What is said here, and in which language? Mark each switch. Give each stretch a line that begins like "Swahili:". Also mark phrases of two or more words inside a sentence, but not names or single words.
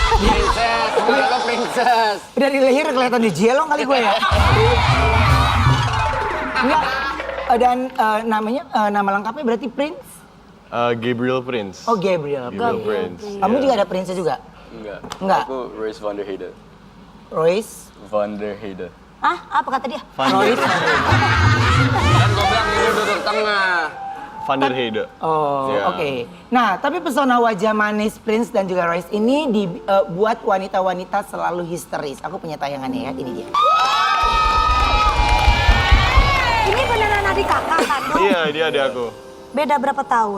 Indonesian: Princess, bukan lo princess. Dari leher kelihatan di jelong kali gue ya. Enggak. Dan namanya nama lengkapnya berarti Prince? Gabriel Prince. Oh Gabriel. Gabriel Prince. Kamu Iya. juga ada Princess juga? Enggak. Enggak. Aku Royce van der Heide. Royce? Van der Heide. Hah? Apa kata dia? Royce. Kan gue bilang ini duduk tengah. Van der Heide. Oh, Iya. oke. Nah, tapi pesona wajah manis Prince dan juga Royce ini dibuat wanita-wanita selalu histeris. Aku punya tayangannya ya, ini dia. Ini beneran adik kakak kan? Iya, dia ada aku. Beda berapa tahun?